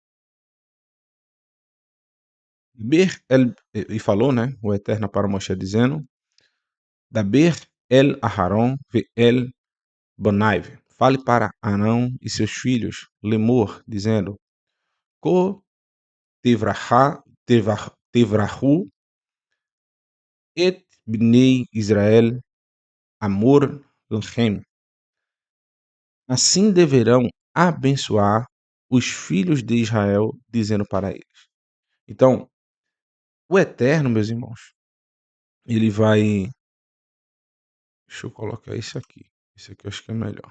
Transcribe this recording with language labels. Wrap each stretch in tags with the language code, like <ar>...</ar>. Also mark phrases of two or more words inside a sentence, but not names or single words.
<pt>E falou, né, o Eterno para Moshe dizendo,</pt> <he>דבר אל אהרן ואל בניו.</he> <pt>Fale para Arão e seus filhos, lemur, dizendo,</pt> <he>כה תברכו את בני ישראל אמור להם.</he> <pt>Assim deverão abençoar os filhos de Israel, dizendo para eles. Então, o Eterno, meus irmãos, ele vai. Deixa eu colocar isso aqui. Isso aqui eu acho que é melhor.</pt>